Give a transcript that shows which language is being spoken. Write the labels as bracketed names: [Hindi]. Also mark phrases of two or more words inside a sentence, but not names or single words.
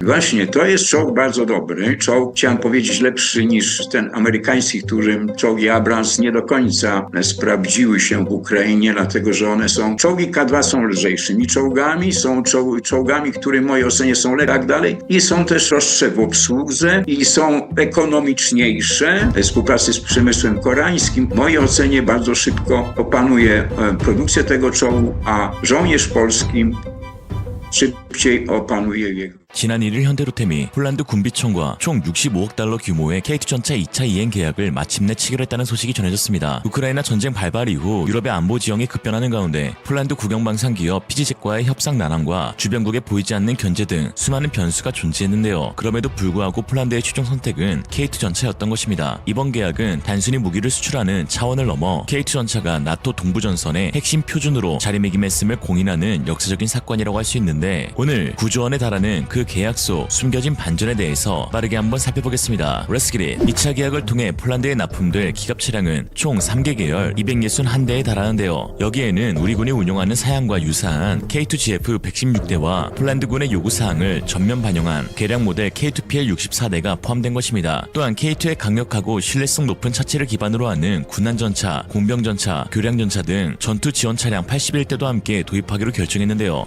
[Polish] Właśnie, to jest czołg bardzo dobry. Czołg, chciałem powiedzieć, lepszy niż ten amerykański, którym czołgi Abrams nie do końca sprawdziły się w Ukrainie, dlatego że one są, czołgi K2 są lżejszymi czołgami, są czołgami, które w mojej ocenie są lepsze i tak dalej, i są też prostsze w obsłudze i są ekonomiczniejsze. W współpracy z przemysłem koreańskim, w mojej ocenie bardzo szybko opanuje produkcję tego czołgu, a żołnierz polski szybciej opanuje jego. [Korean] 지난 1일 현대로템이 폴란드 군비청과 총 65억 달러 규모의 K2 전차 2차 이행 계약을 마침내 체결했다는 소식이 전해졌습니다. 우크라이나 전쟁 발발 이후 유럽의 안보 지형이 급변하는 가운데 폴란드 국영방산 기업 피지젯과의 협상 난항과 주변국에 보이지 않는 견제 등 수많은 변수가 존재했는데요. 그럼에도 불구하고 폴란드의 최종 선택은 K2 전차였던 것입니다. 이번 계약은 단순히 무기를 수출하는 차원을 넘어 K2 전차가 나토 동부전선의 핵심 표준으로 자리매김했음을 공인하는 역사적인 사건이라고 할 수 있는데, 오늘 9조 원에 달하는 그 계약서 숨겨진 반전에 대해서 빠르게 한번 살펴보겠습니다. [English] Let's get it. [Korean] 2차 계약을 통해 폴란드에 납품될 기갑 차량은 총 3개 계열 261대에 달하는데요. 여기에는 우리 군이 운용하는 사양과 유사한 K2GF 116대와 폴란드군의 요구사항을 전면 반영한 개량 모델 K2PL 64대가 포함된 것입니다. 또한 K2의 강력하고 신뢰성 높은 차체를 기반으로 하는 군안전차, 공병전차, 교량전차 등 전투 지원 차량 81대도 함께 도입하기로 결정했는데요.